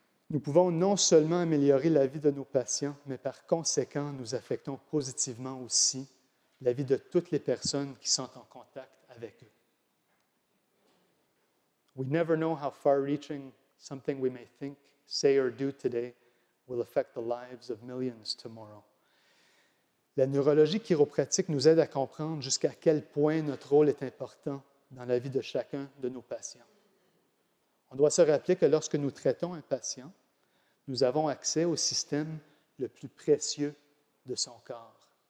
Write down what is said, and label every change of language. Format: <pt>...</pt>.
<fr>Nous pouvons non seulement améliorer la vie de nos patients, mais par conséquent, nous affectons positivement aussi la vie de toutes les personnes qui sont en contact avec eux.</fr> <en>We never know how far-reaching something we may think, say, or do today will affect the lives of millions tomorrow.</en> <fr>La neurologie chiropratique nous aide à comprendre jusqu'à quel point notre rôle est important dans la vie de chacun de nos patients. On doit se rappeler que lorsque nous traitons un patient, nous avons accès au système le plus précieux de son corps.</fr>